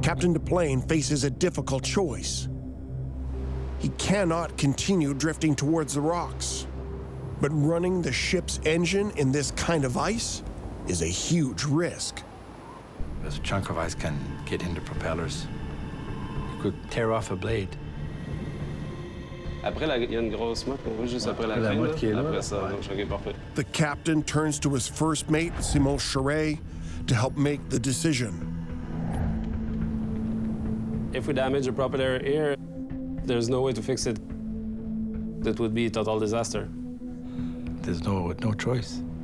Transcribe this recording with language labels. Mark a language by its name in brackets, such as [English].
[English] Captain Duplain faces a difficult choice. He cannot continue drifting towards the rocks. But running the ship's engine in this kind of ice is a huge risk. Because a chunk of ice can get into propellers. You could tear off a blade. [French] Après, il y a une grosse motte, juste après la La fin, motte qui est là. Après ça, donc, OK, parfait. [English] The captain turns to his first mate, Simon Charret, to help make the decision. If we damage the propeller here, there's no way to fix it. That would be a total disaster. There's no choice.